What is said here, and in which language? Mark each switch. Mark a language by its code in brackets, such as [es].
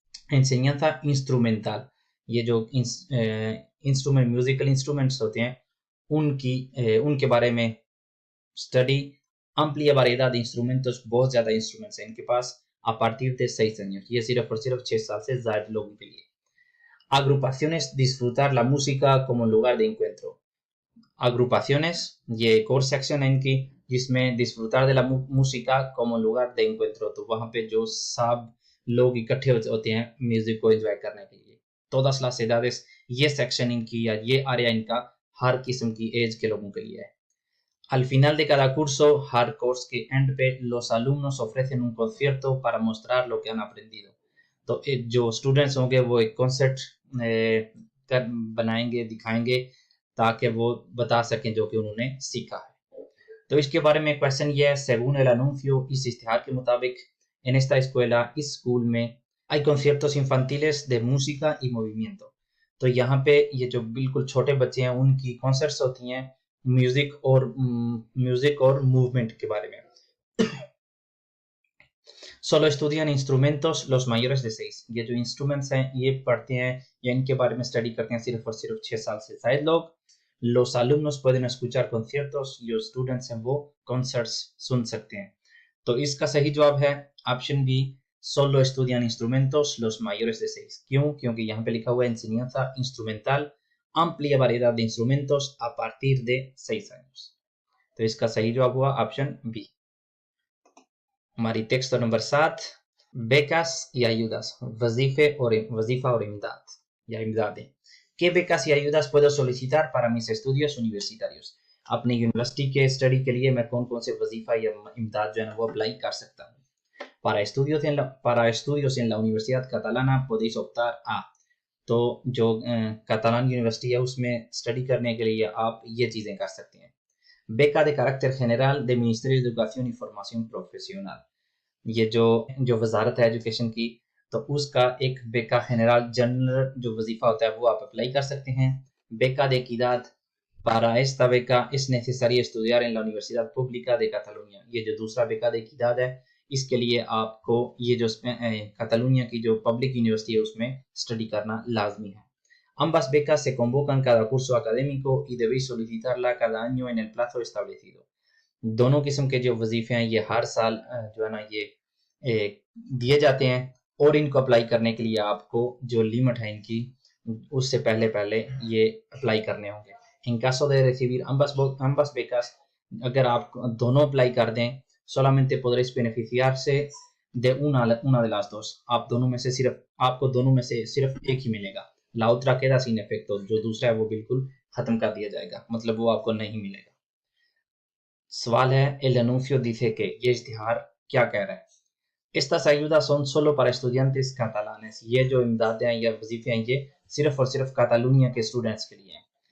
[es] enseñanza instrumental, [hi] ये जो instrument musical instruments होते हैं उनके बारे में study. [es] Amplia variedad de instrumentos, [hi] बहुत ज़्यादा इंस्ट्रूमेंट्स हैं इनके पास [es] a partir de 6 años, [hi] ये सिर्फ और सिर्फ 6 साल से ज़ायद लोगों के लिए. [es] Agrupaciones, disfrutar la música como lugar de encuentro. [hi] Agrupaciones, ये एक और सेक्शन है इनकी जिसमें [es] disfrutar de la música como lugar de encuentro, [hi] तो वहाँ पे जो सब लोग इकट्ठे होते हैं म्यूजिक को एंजॉय करने के लिए. [es] todas las edades, [hi] ये सेक्शन इनकी या ये आरिया इनका हर किस्म की एज के लोगों के लिए है. [es] Al final de cada curso, [hi] हर कोर्स के एंड पे [es] los alumnos ofrecen un concierto para mostrar lo que han aprendido. [hi] तो जो स्टूडेंट्स होंगे वो एक कॉन्सर्ट बनाएंगे, दिखाएंगे ताकि वो बता सकें जो कि उन्होंने सीखा है. तो इसके बारे में क्वेश्चन ये है, [es] según el anuncio, [hi] इस इश्तिहार के मुताबिक [es] en esta escuela, [hi] इस स्कूल में [es] hay conciertos infantiles de música y movimiento. [hi] तो यहाँ पे ये जो बिल्कुल छोटे बच्चे हैं उनकी कॉन्सर्ट्स होती हैं म्यूजिक और मूवमेंट के बारे में. [es] Solo estudian instrumentos los mayores de 6. [hi] ये जो इंस्ट्रूमेंट्स हैं ये पढ़ते हैं या इनके बारे में स्टडी करते हैं सिर्फ और सिर्फ 6 साल से ज़ायद लोग. [es] Los alumnos pueden escuchar conciertos, [hi] जो स्टूडेंट्स हैं वो कॉन्सर्ट्स सुन सकते हैं. तो इसका सही जवाब है option B, [es] solo estudian instrumentos los mayores de 6. [hi] क्यों? क्योंकि यहाँ पे लिखा हुआ है [es] enseñanza instrumental, amplia variedad de instrumentos a partir de 6 años. [hi] तो इसका सही जवाब हुआ ऑप्शन बी. हमारी text number 7, [es] becas y ayudas, [hi] वजीफा और इमदाद या इमदादें. [es] ¿Qué becas y ayudas puedo solicitar para mis estudios universitarios? [hi] अपनी यूनिवर्सिटी के स्टडी के लिए मैं कौन कौन से वजीफा या इमदाद जो है वो अप्लाई कर सकता हूँ. [es] para estudios en la Universidad Catalana podéis optar a, [hi] तो जो catalán यूनिवर्सिटी है उसमें स्टडी करने के लिए आप ये चीज़ें कर सकते हैं. [es] beca de carácter general de Ministerio de Educación y Formación Profesional, [hi] ये जो वजारत है एजुकेशन की, तो उसका एक बेका जनरल जो वजीफा होता है वो आप अप्लाई कर सकते हैं. [es] beca de equidad, para esta beca es necesario estudiar en la Universidad Pública de Cataluña, [hi] ये जो दूसरा बेका de equidad है इसके लिए आपको ये जो cataluña की जो पब्लिक यूनिवर्सिटी है उसमें स्टडी करना लाजमी है. [es] Ambas becas se convocan cada curso académico y debéis solicitarla cada año en el plazo establecido. [hi] दोनों किस्म के जो वजीफे हैं ये हर साल जो है ना ये दिए जाते हैं और इनको अप्लाई करने के लिए आपको जो लिमिट है इनकी उससे पहले ये अप्लाई करने होंगे. [es] En caso de recibir ambas becas, [hi] अगर आप दोनों अप्लाई कर दें, [es] solamente podréis beneficiarse de una de las dos. [hi] आपको दोनों में से सिर्फ एक ही मिलेगा. [es] La otra queda sin efecto, [hi] जो दूसरा है वो बिल्कुल खत्म कर दिया जाएगा, मतलब वो आपको नहीं मिलेगा. सवाल है, [es] el anuncio dice que, [hi] ये इश्तिहार क्या कह रहा है? [es] Estas ayudas son solo para estudiantes catalanes, [hi] ये जो इमदादें हैं या वजीफे हैं ये सिर्फ और सिर्फ कातालुनिया के स्टूडेंट्स के लिए हैं.